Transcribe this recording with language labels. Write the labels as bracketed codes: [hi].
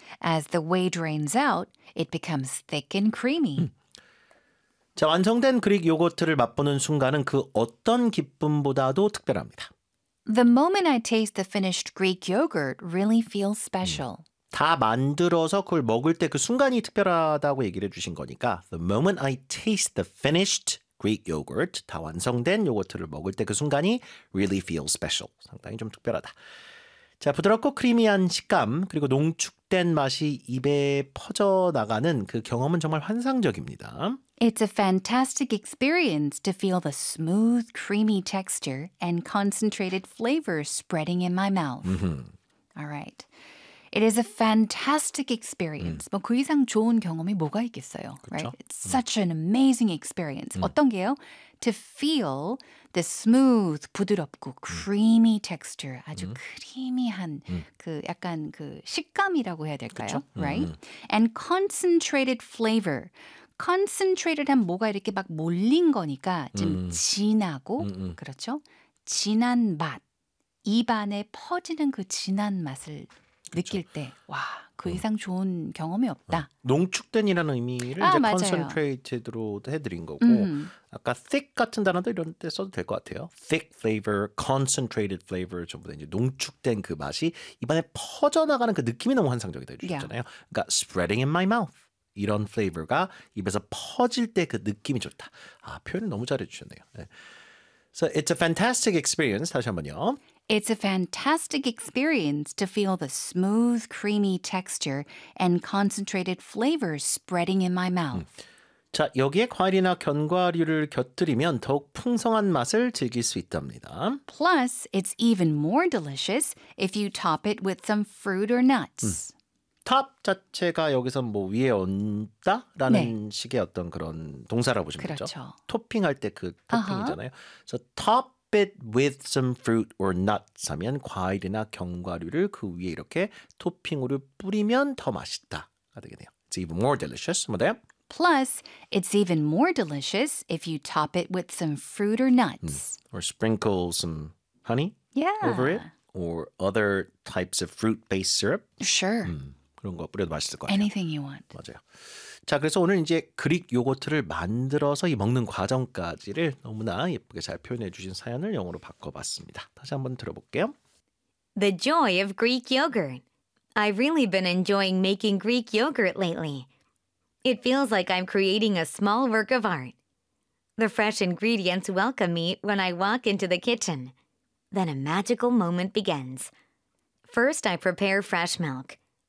[en] As the whey drains out, it becomes thick and creamy. [ko] 자, 완성된 그릭 요거트를 맛보는 순간은 그 어떤 기쁨보다도 특별합니다. [en] The moment I taste the finished Greek yogurt really feels special. [ko] 다 만들어서 그걸 먹을 때 그 순간이 특별하다고 얘기를 해주신 거니까 [en] The moment I taste the finished Greek yogurt, [ko] 다 완성된 요거트를 먹을 때 그 순간이 [en] really feels special. [ko] 상당히 좀 특별하다. 자, 부드럽고 크리미한 식감, 그리고 농축된 맛이 입에 퍼져나가는 그 경험은 정말 환상적입니다. [en] It's a fantastic experience to feel the smooth, creamy texture and concentrated flavor spreading in my mouth. All right. It is a fantastic experience. [ko] 뭐 그 이상 좋은 경험이 뭐가 있겠어요? 그렇죠? [en] Right? It's such an amazing experience. [ko] 어떤 게요? [en] To feel the smooth, [ko] 부드럽고 [en] creamy texture, [ko] 아주 크리미한 그 약간 그 식감이라고 해야 될까요? 그렇죠? [en] Right? And concentrated flavor. [ko] Concentrated한 뭐가 이렇게 막 몰린 거니까 좀 진하고 그렇죠? 진한 맛. 입안에 퍼지는 그 진한 맛을 느낄 그렇죠. 때 와, 그 이상 좋은 경험이 없다. 농축된이라는 의미를 이제 맞아요. concentrated로 해드린 거고 아까 thick 같은 단어도 이런 데 써도 될 것 같아요. [en] thick flavor, concentrated flavor [ko] 전부 다 이제 농축된 그 맛이 입안에 퍼져나가는 그 느낌이 너무 환상적이다 해주셨잖아요. [en] Yeah. [ko] 그러니까 [en] spreading in my mouth [ko] 이런 flavor가 입에서 퍼질 때 그 느낌이 좋다. 아, 표현을 너무 잘해주셨네요. 네. [en] So it's a fantastic experience. [ko] 다시 한번요. [en] It's a fantastic experience to feel the smooth, creamy texture and concentrated flavors spreading in my mouth. [ko] 자, 여기에 과일이나 견과류를 곁들이면 더욱 풍성한 맛을 즐길 수 있답니다. [en] Plus, it's even more delicious if you top it with some fruit or nuts. [ko] Top 자체가 여기서 뭐 위에 얹다라는 네. 식의 어떤 그런 동사라고 보시면 그렇죠. 되죠. 토핑할 때 그 토핑이잖아요. [en] So top it with some fruit or nuts [ko] 하면 과일이나 견과류를 그 위에 이렇게 토핑으로 뿌리면 더 맛있다가 되겠네요. [en] It's even more delicious. [ko] 뭐 돼요? [en] Plus, it's even more delicious if you top it with some fruit or nuts. Or sprinkle some honey over it. Or other types of fruit-based syrup. Sure. [ko] 그런 거 뿌려도 맛있을 것 같아요. [en] Anything you want. [ko] 맞아요. 자, 그래서 오늘 이제 그릭 요거트를 만들어서 이 먹는 과정까지를 너무나 예쁘게 잘 표현해 주신 사연을 영어로 바꿔봤습니다. 다시 한번 들어볼게요. [en] The joy of Greek yogurt. I've really been enjoying making Greek yogurt lately. It feels like I'm creating a small work of art. The fresh ingredients welcome me when I walk into the kitchen. Then a magical moment begins. First, I prepare fresh milk.